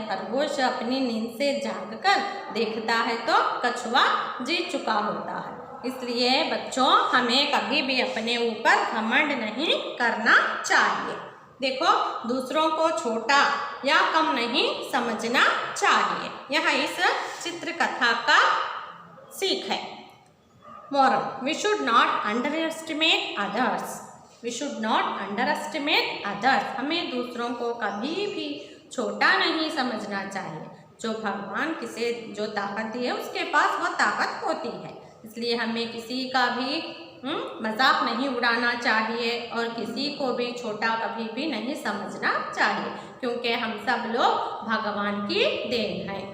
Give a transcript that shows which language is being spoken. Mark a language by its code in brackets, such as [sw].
[hi] खरगोश अपनी नींद से जागकर देखता है तो कछुआ जीत चुका होता है। इसलिए बच्चों, हमें कभी भी अपने ऊपर घमंड नहीं करना चाहिए। देखो, दूसरों को छोटा या कम नहीं समझना चाहिए। यह इस चित्र कथा का सीख है। [en] Moral: we should not underestimate others. We should not underestimate others. [hi] हमें दूसरों को कभी भी छोटा नहीं समझना चाहिए। जो भगवान किसे जो ताकत दी है उसके पास वह ताकत होती है। इसलिए हमें किसी का भी मजाक नहीं उड़ाना चाहिए और किसी को भी छोटा कभी भी नहीं समझना चाहिए, क्योंकि हम सब लोग भगवान की देन है।